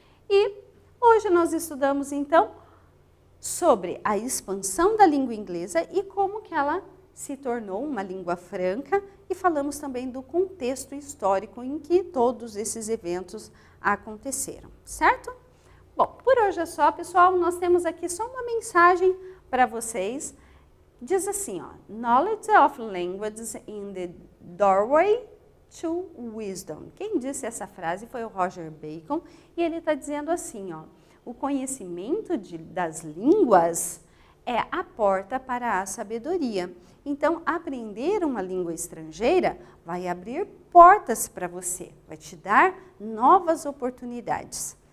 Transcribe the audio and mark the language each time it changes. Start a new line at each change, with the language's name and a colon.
Portuguese: E hoje nós estudamos, então, sobre a expansão da língua inglesa e como que ela se tornou uma língua franca e falamos também do contexto histórico em que todos esses eventos aconteceram, certo? Bom, por hoje é só, pessoal. Nós temos aqui só uma mensagem para vocês. Diz assim, ó,
English: knowledge of languages in the doorway to wisdom.
Portuguese: Quem disse essa frase foi o Roger Bacon e ele está dizendo assim, ó, o conhecimento das línguas é a porta para a sabedoria. Então, aprender uma língua estrangeira vai abrir portas para você, vai te dar novas oportunidades.